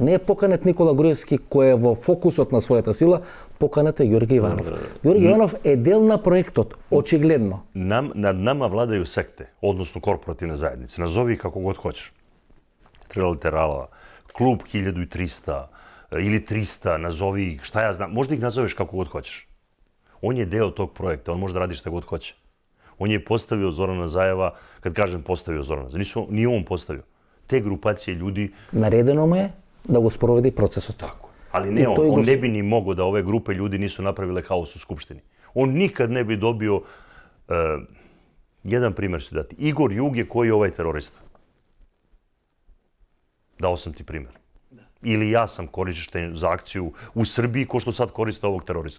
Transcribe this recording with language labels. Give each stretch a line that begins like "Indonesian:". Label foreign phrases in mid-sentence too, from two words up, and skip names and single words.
Macedonian: Не е поканет Никола Груевски кој е во фокусот на својата сила, поканет е Ѓорги Иванов. Ѓорги Иванов е дел на проектот, очигледно.
Serbian: Над нама владају секте, односно корпоративне заедници. Назови како год хочеш. Трилатерала, клуб 1300 или 300, назови, šta ja znam, možda ih nazoveš kako god hoćeš. On je deo tog projekta, on može da radi šta god hoće. On je postavio Zorana Zajeva, kad kažem postavio Zorana Zajeva, nije on postavio. Te grupacije ljudi...
Macedonian: Наредено му е да го спроведи процесот.
Serbian: Tako. Ali ne on ne bi ni mogao da ove grupe ljudi nisu napravile haos u Skupštini. On nikad ne bi dobio... jedan primjer ću dati. Igor Jug je koji je ovaj terorista. Dao sam ti primjer. Ili ja sam korišten za akciju u Srbiji ko što sad koriste ovog teroristu.